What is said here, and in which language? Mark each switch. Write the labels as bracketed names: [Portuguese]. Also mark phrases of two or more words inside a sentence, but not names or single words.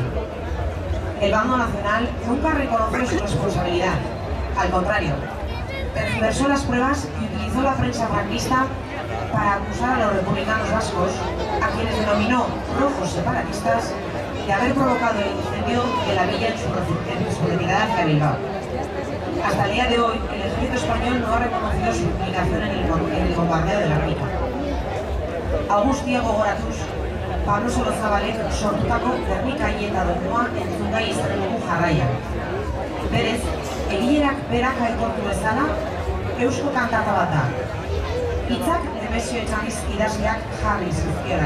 [Spanish] El bando nacional nunca reconoció su responsabilidad, al contrario, tergiversó las pruebas y utilizó la prensa franquista para acusar a los republicanos vascos, a quienes denominó rojos separatistas, de haber provocado el incendio de la villa en su retirada hacia Bilbao. Hasta el día de hoy, el ejército español no ha reconocido su implicación en el bombardeo de Guernica. [Basque] Augustia gogoratuz, Pablo Solozabalek sortutako Gernika-Ieta doinua entzungai izan dugu jarraian. Berez, egilerak berak aitortu bezala, eusko kantata bat da. Hitzak Nemesio Etxaniz idazleak jarri zizkiolari.